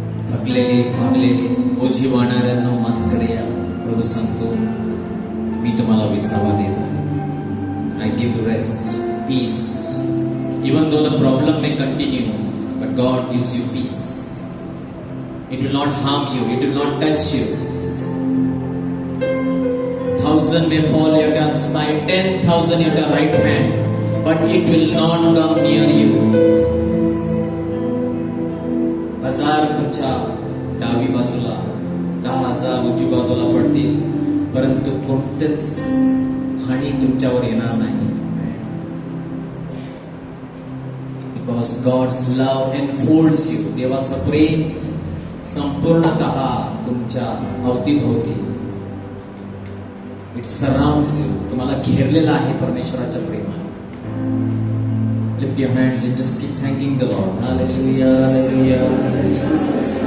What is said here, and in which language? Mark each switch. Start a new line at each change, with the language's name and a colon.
Marathi: थकलेले भागलेले ओझी वाहणाऱ्यांनो माझकडे या. प्रभू सांगतो मी तुम्हाला विसावा देत आहे.
English: I give you rest, peace. Even though the problem may continue, but God gives you peace. It will not harm you, it will not touch you. 1,000 may fall at your side, 10,000 at your right hand, but it will not come near you.
Marathi: 1,000 तुमच्या डावी बाजूला, 10,000 उजवी बाजूला पडतील, परंतु कोणतेच हानी तुमच्यावर येणार नाही.
English: Because God's love enfolds you.
Marathi: देवाचं प्रेम संपूर्णतः तुमच्या अवतीभोवती,
English: it surrounds you.
Marathi: तुम्हाला घेरलेला आहे परमेश्वराच्या प्रेमाने.
English: Lift your hands and just keep thanking the Lord. Hallelujah, hallelujah.